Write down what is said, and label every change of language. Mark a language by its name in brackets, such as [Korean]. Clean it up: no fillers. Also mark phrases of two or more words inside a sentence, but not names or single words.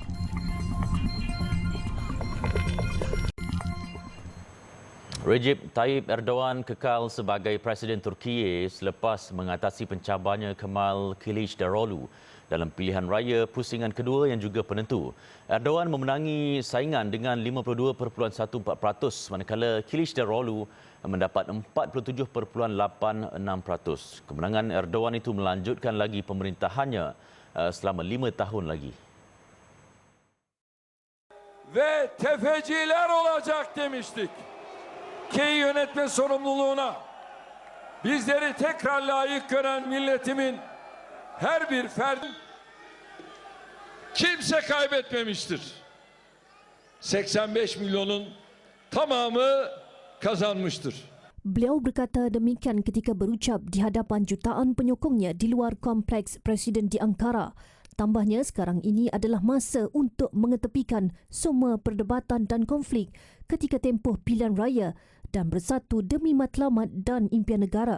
[Malay] Recep Tayyip Erdogan kekal sebagai Presiden Turki selepas mengatasi pencabarnya Kemal Kılıçdaroğlu dalam pilihan raya pusingan kedua yang juga penentu. Erdogan memenangi saingan dengan 52.14%, manakala Kılıçdaroğlu mendapat 47.86%. Kemenangan Erdogan itu melanjutkan lagi pemerintahannya selama 5 tahun lagi. [Turkish] Ve tefeciler olacak demiştik. Ülkeyi yönetme sorumluluğuna bizleri tekrar layık gören milletimin her bir ferdi kimse kaybetmemiştir. 85 milyonun tamamı kazanmıştır. [Malay] Beliau berkata demikian ketika berucap di hadapan jutaan penyokongnya di luar kompleks Presiden di Ankara. Tambahnya, sekarang ini adalah masa untuk mengetepikan semua perdebatan dan konflik ketika tempoh pilihan raya dan bersatu demi matlamat dan impian negara.